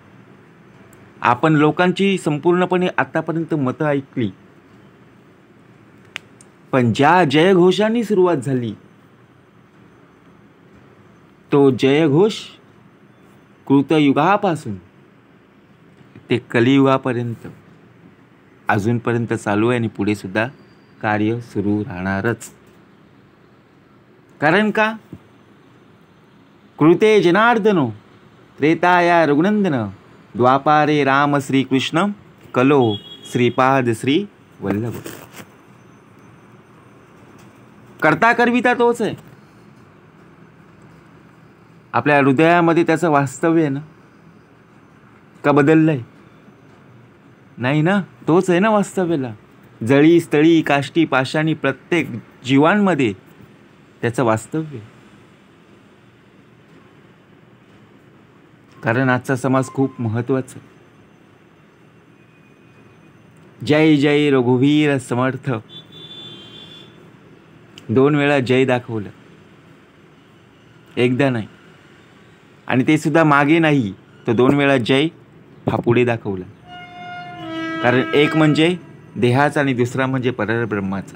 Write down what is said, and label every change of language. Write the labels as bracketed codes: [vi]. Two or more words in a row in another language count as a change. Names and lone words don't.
[mr] आपण लोकांची संपूर्णपणे आतापर्यंत मतं ऐकली, पण ज्या जयघोषांनी सुरुवात झाली तो जयघोष कृतयुगापासून ते कलियुगापर्यंत अजूनपर्यंत चालू आहे आणि पुढे सुद्धा कार्य सुरू राहणारच. कारण का? [sa] कृते जनार्दनो त्रेताया रघुनंदन द्वापारे राम श्रीकृष्ण कलो श्रीपाद श्री वल्लभ. [mr] करता करविता तोच आहे. आपल्या हृदयामध्ये त्याचं वास्तव्य आहे ना, का बदललंय? नाही ना, तोच आहे ना वास्तव्याला. जळी स्थळी काष्टी पाषाणी प्रत्येक जीवांमध्ये त्याचं वास्तव्य. कारण आजचा समाज खूप महत्वाचा. जय जय रघुवीर समर्थ. 2 वेळा जय दाखवलं, एकदा नाही. आणि ते सुद्धा मागे नाही, तो 2 वेळा जय हा पुढे दाखवला. कारण एक म्हणजे देहाचा आणि दुसरा म्हणजे परब्रह्माचा.